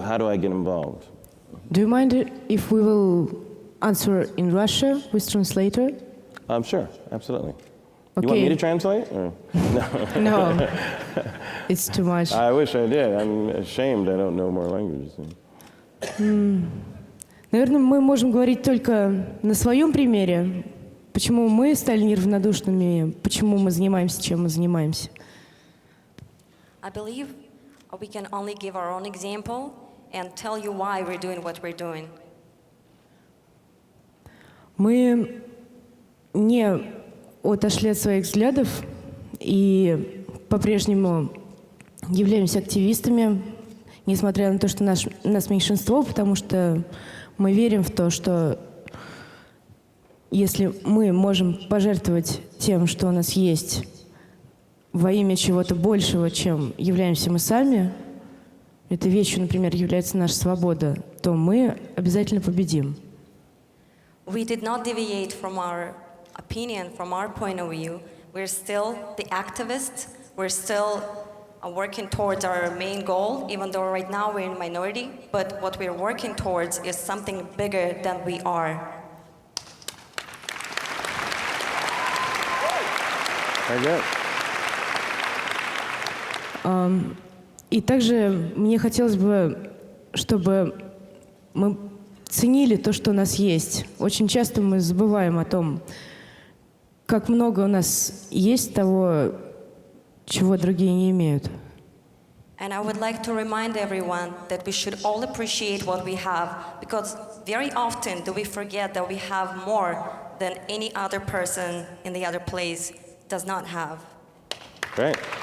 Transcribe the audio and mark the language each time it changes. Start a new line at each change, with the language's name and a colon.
English: How do I get involved? Do you mind if we will answer in Russia with translator? Sure, absolutely. Okay. You want me to translate? Or? No, it's too much. I wish I did. I'm ashamed I don't know more languages.
Russian: Наверное, мы можем говорить только на своем примере, почему мы стали неравнодушными, почему мы занимаемся, чем мы занимаемся.
English: I believe we can only give our own example and tell you why we're doing what we're doing.
Russian: Мы не отошли от своих взглядов и по-прежнему являемся активистами, несмотря на то, что нас меньшинство, потому что мы верим в то, что если мы можем пожертвовать тем, что у нас есть, во имя чего-то большего, чем являемся мы сами, этой вещью, например, является наша свобода, то мы обязательно победим.
English: We did not deviate from our opinion, from our point of view. We're still the activists. We're still working towards our main goal, even though right now we're in minority. But what we're working towards is something bigger than we are. Very good.
Russian: И также мне хотелось бы, чтобы мы ценили то, что у нас есть. Очень часто мы забываем о том, как много у нас есть того, чего другие не имеют.
English: And I would like to remind everyone that we should all appreciate what we have, because very often do we forget that we have more than any other person in the other place does not have. Great.